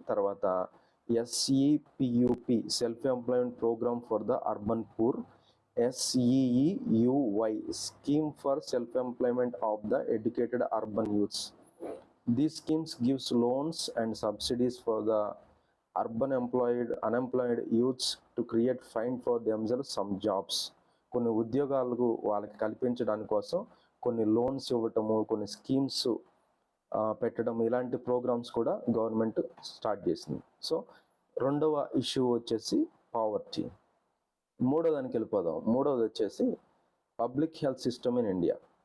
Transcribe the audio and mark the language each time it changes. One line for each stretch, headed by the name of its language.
Telugu: తర్వాత
English: SEPUP, self employment programme for the urban poor, SEEUY, Scheme for Self-Employment of the Educated Urban Youths. These schemes gives loans and subsidies for the unemployed youths to find for themselves some jobs.
Telugu: కొన్ని ఉద్యోగాలకు వాళ్ళకి కల్పించడానికి కోసం కొన్ని loans ఇవ్వటము, కొన్ని schemes పెట్టడం, ఇలాంటి ప్రోగ్రామ్స్ కూడా గవర్నమెంట్ స్టార్ట్ చేసింది. సో రెండవ ఇష్యూ వచ్చేసి పావర్టీ. మూడో దానికి వెళ్ళిపోదాం. మూడవది వచ్చేసి public health system in India.